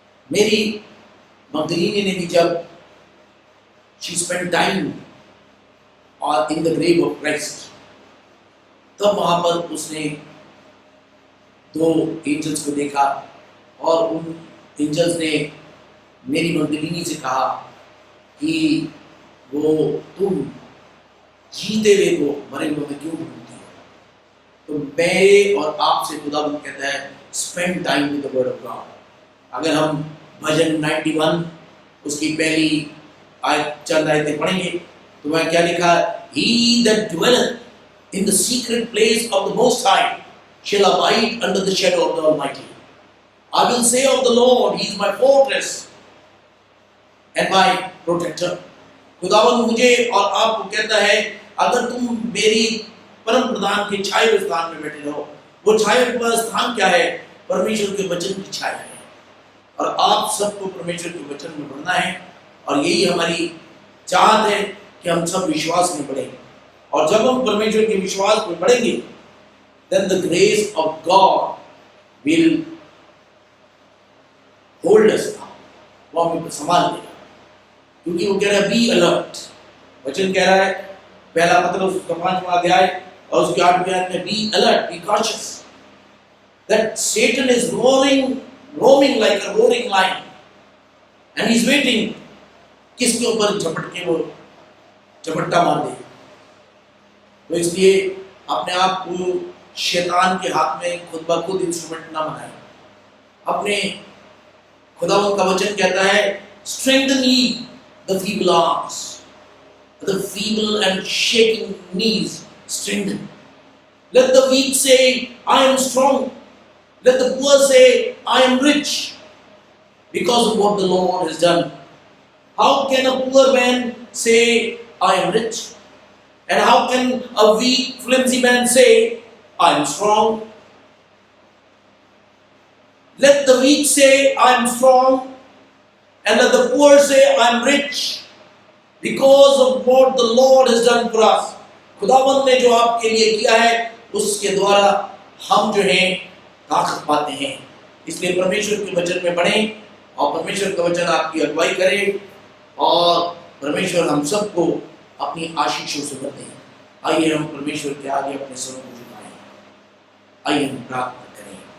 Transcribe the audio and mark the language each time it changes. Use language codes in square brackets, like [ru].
[hi] मेरी मगदलीनी ने भी जब [en] she spent time in the grave of Christ, [hi] तब वहां पर उसने 2 एंजल्स को देखा, और उन एंजल्स ने मेरी मगदलीनी से कहा कि वो तुम जीते हुए को मरे हुए में क्यों ढूंढती हो। तो मैं और आपसे खुदावंद कहता है [en] Spend time with the word of God. [hi] अगर हम भजन 91 उसकी पहली चंद आयतें पढ़ेंगे तो वह क्या लिखा, [en] He that dwelleth in the secret place of the Most High shall abide under the shadow of the Almighty. I will say of the Lord, He is my fortress and my protector. [hi] खुदावंद मुझे और आपको कहता है अगर तुम मेरी परम प्रधान के छाए हुए स्थान में बैठे रहो। वो छाया हुआ स्थान क्या है? परमेश्वर के वचन की छाया है, और आप सबको परमेश्वर के वचन में बढ़ना है, और यही हमारी चाहत है कि हम सब विश्वास में बढ़ें। और जब हम परमेश्वर के विश्वास में बढ़ेंगे, [en] then the grace of God will hold us up, [hi] वो हमें संभाल लेगा। क्योंकि वो कह रहा है [en] be alert, [hi] वचन कह रहा है पहला पत्रस उसका 5वां अध्याय और उसके 8वें अध्याय में [en] be alert, be cautious that Satan is roaming like a roaring lion and he's waiting [hi] किसके ऊपर झपट के वो झपट्टा मार दे। तो इसलिए अपने आप को शैतान के हाथ में खुद ब खुद इंस्ट्रूमेंट ना बनाए। अपने खुदावंद का वचन कहता है [en] strengthen ye the feeble arms, the feeble and shaking knees strengthen. Let the weak say I am strong. Let the poor say, I am rich because of what the Lord has done. How can a poor man say, I am rich? And how can a weak, flimsy man say, I am strong? Let the weak say, I am strong, and let the poor say, I am rich, because of what the Lord has done for us. [hi] खुदावंद ने जो आपके लिए किया है, उसके द्वारा हम जो हैं ताकत पाते हैं। इसलिए परमेश्वर के वचन में बढ़ें और परमेश्वर का वचन आपकी अगुवाई करे और परमेश्वर हम सबको अपनी आशीषों से भर दे। आइए हम परमेश्वर के आगे अपने सरों को झुकाएं। आइए हम प्रार्थना करें।